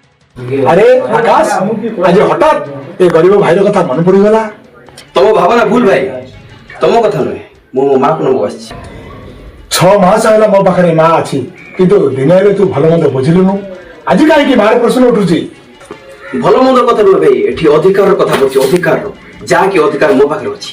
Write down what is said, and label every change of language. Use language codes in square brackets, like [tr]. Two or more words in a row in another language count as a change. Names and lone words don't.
[or] ଆରେ ଆକାଶ, ଆଜି ହଠାତ୍ ଏଇ ଗରିବ ଭାଇର କଥା ମନେ ପଡ଼ିଗଲା। ତମ ଭାବନା ଭୁଲ ଭାଇ, ତମ କଥା ନୁହେଁ, ମୁଁ ମୋ ମାକୁ ନେବାକୁ ଆସିଛି। 6 ମାସ ହେଲା ମୋ ପାଖରେ ମା ଅଛି, କିନ୍ତୁ ଦିନରେ ତୁ ଭଲ ମନ୍ଦ ବୁଝିଲୁନୁ। ଆଜି କାହିଁକି ମାର ପ୍ରଶ୍ନ ଉଠୁଛି? ଭଲ ମନ୍ଦ କଥା ନୁହେଁ ଭାଇ, ଏଠି ଅଧିକାରର କଥା କହୁଛି, ଅଧିକାରର। ଯାହାକି ଅଧିକାର ମୋ ପାଖରେ ଅଛି।